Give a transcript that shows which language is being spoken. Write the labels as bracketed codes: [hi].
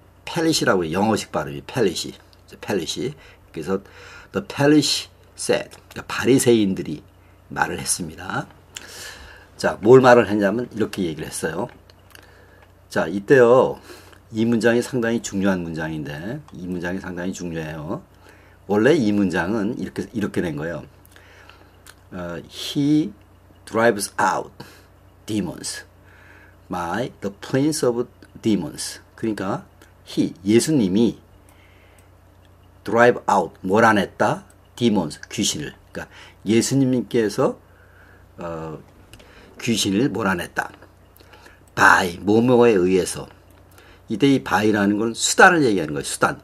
[ko] 펠리시라고 영어식 발음이 펠리시. 그래서 [en] the Pelish said, [ko] 그러니까 바리새인들이 말을 했습니다. 자, 뭘 말을 했냐면 이렇게 얘기를 했어요. 자, 이때요, 이 문장이 상당히 중요한 문장인데, 이 문장이 상당히 중요해요. 원래 이 문장은 이렇게 된 거예요. [en] He drives out demons by the prince of demons. [ko] 그러니까 예수님이 drive out, 몰아냈다, demons, 귀신을. 그러니까 예수님께서 귀신을 몰아냈다. by, 뭐뭐에 의해서. 이때 이 by라는 건 수단을 얘기하는 거예요. 수단.